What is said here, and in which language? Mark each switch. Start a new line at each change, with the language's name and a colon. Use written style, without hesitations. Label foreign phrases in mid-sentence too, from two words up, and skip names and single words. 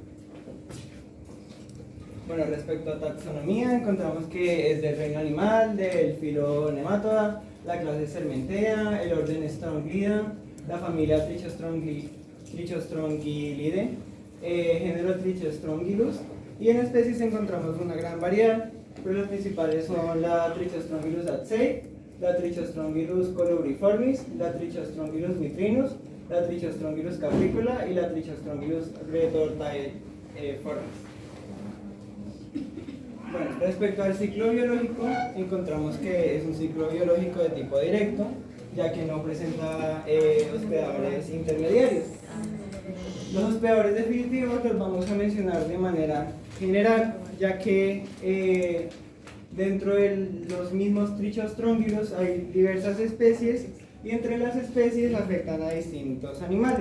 Spanish: Bueno, respecto a taxonomía, encontramos que es del reino animal, del filo Nematoda, la clase Sermentea, el orden Strongylidae, la familia Trichostrongilidae, género Trichostrongylus, y en especies encontramos una gran variedad, pero las principales son la Trichostrongylus adsei, la Trichostrongylus colubriformis, la Trichostrongylus mitrinus, la Trichostrongylus capricola y la Trichostrongylus retortaeformis. Bueno, respecto al ciclo biológico, encontramos que es un ciclo biológico de tipo directo, ya que no presenta hospedadores intermediarios. Los hospedadores definitivos los vamos a mencionar de manera general, ya que dentro de los mismos Trichostrongylus hay diversas especies, y entre las especies afectan a distintos animales.